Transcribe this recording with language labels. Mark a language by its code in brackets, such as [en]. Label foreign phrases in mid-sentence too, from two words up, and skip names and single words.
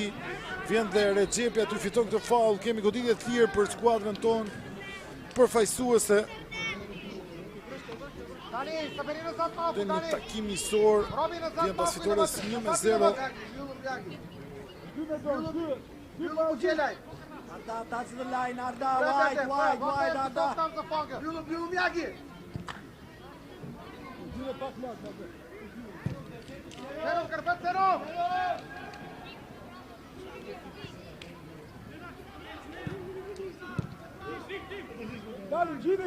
[sq] Vjen dhe Recepi aty fiton këtë faull. Kemi goditje të lirë për skuadrën tonë përfaqësuese. Dhe një takim njësor, vjen pas fitores 1-0. Mbyllë Kuqelaj. Arda, [en] touch the line, Arda, wide, [sq] Arda. Mbyllë Mjaki. Zero, Karpet, zero. Dalim, Gjini!